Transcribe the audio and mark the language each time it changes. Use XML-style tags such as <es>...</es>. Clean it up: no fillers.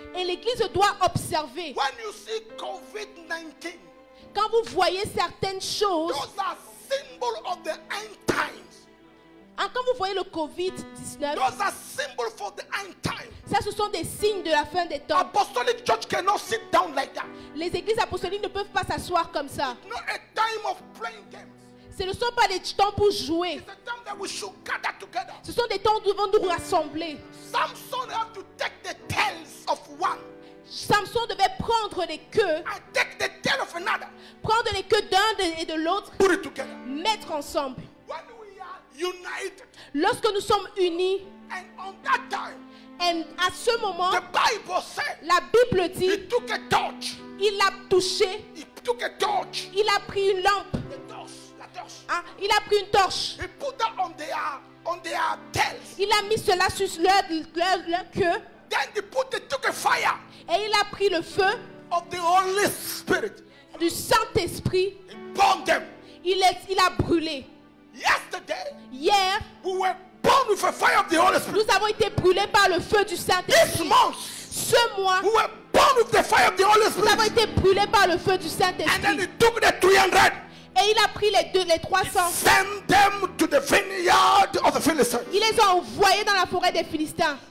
<fr>Et l'église doit observer.</fr> <en>When you see COVID-19,</en> <fr>Quand vous voyez certaines choses,</fr> <en>those are symbols of the end times.</en> <fr>quand vous voyez le Covid-19,</fr> <en>Those are symbols for the end times.</en> <fr>ça ce sont des signes de la fin des temps.</fr> <en>Apostolic church cannot sit down like that.</en> <fr>Les églises apostoliques ne peuvent pas s'asseoir comme ça.</fr> <en>Not a time of playing games.</en> <fr>Ce ne sont pas des temps pour jouer.</fr> <en>It's a time that we should gather together.</en> <fr>Ce sont des temps où nous devons nous rassembler.</fr> <en>Samson had to take the tails of one</en> <fr>Samson devait prendre les queues,</fr> <en>and take the tail of another,</en> <fr>prendre les queues d'un et de l'autre,</fr> <en>put it together.</en> <fr>mettre ensemble.</fr> <en>When we are united,</en> <fr>Lorsque nous sommes unis,</fr> <en>and on that time,</en> <fr>et à ce moment,</fr> <en>the Bible said</en> <fr>la Bible dit,</fr> <en>he took a torch.</en> <fr>il a touché,</fr> <en>He took a torch.</en> <fr>il a pris une lampe, La torche. il a pris une torche,</fr> <en>He put that on their tails.</en> <fr>il a mis cela sur leur queue,</fr> <en>Then they took a fire</en> <fr>et il a pris le feu</fr> <en>of the Holy Spirit.</en> <fr>du Saint-Esprit,</fr> <en>He burned them.</en> <fr>il a brûlé.</fr> <en>Yesterday,</en> <fr>Hier,</fr> <en>we were burned with the fire of the Holy Spirit.</en> <fr>nous avons été brûlés par le feu du</fr> <en>This</en> <fr>Saint-Esprit.</fr> <en>month,</en> <fr>Ce mois,</fr> <en>we were burned with the fire of the Holy</en> <fr>nous avons</fr> <en>Spirit.</en> <fr>été brûlés par le feu du</fr> <en>And then</en> <fr>Saint-Esprit.</fr> <en>he took the 300,</en> <fr>Et il a pris les 300.</fr> <en>sent them to the vineyard of the Philistines.</en> <fr>Il les a envoyés dans la forêt des Philistins.</fr>